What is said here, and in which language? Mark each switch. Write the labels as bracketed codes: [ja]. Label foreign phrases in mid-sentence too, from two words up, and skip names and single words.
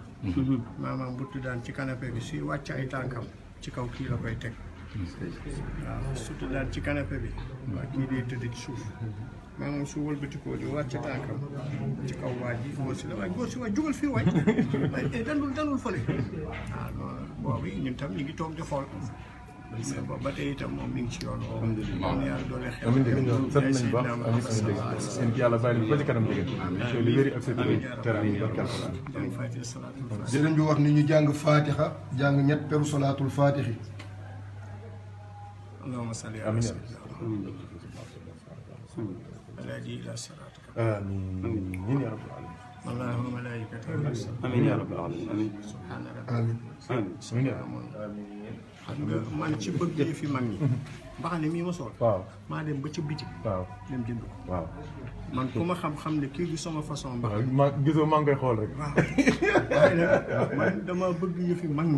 [wo] maamam bu tuddaan ci canapé bi suy wàcc ay tànkam ci kaw kii la koy teg waaw surtout daal ci canapé bi waa kii day tëdd ci suuf maanaam su wëlbatikoo di wàcc tànkam ci kaw waa ji góor si la waaye góor si waay jugal fii waay waaye danul fële waaw noonu boobu ñun tam ñu ngi toog di xool mais boobu ba tey itam moom mi ngi ci yoon woowu am yàlla doole xew amiin dëgg sant nañu baax amiin amiin dëgg seen ki yàlla bàyyi ba ci kanam dëgg li wéri ak sa terrain yi barke alquran jàng fatiha salaatul fatiha sëriñ bi wax ni ñu jàng fatiha jàng ñett peru salaatul fatihi [ar] اللهم صل على سيدنا محمد الهادي الى صراطك آمين يا رب العالمين الله وملائكته آمين يا رب العالمين سبحان ربك amiin آمين يا [wo] xam nga man ci bëgg yi fi mag ñi mbaxane mii ma sol waaw maa dem ba ca bitik waaw dem jënd ko waaw man ku ma xam-xam ne kii du sama façon mbax waaw ma gisoo maa ngi koy xool rek waaw waaye nag man dama bëgg yëfi mag ñi